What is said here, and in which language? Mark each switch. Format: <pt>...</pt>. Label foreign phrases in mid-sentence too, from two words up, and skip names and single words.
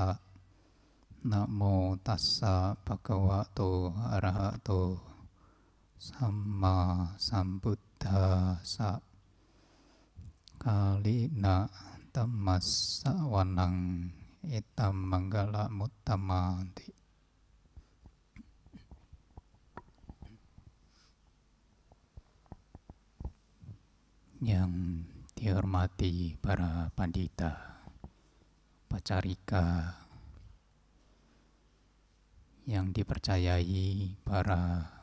<pi>Namo tassa bhagavato arahato samma sambuddhassa. Kalina dhammassa wanang itam manggala muttamanti.</pi> <id>Yang dihormati para pandita, pacarika, yang dipercayai para</id>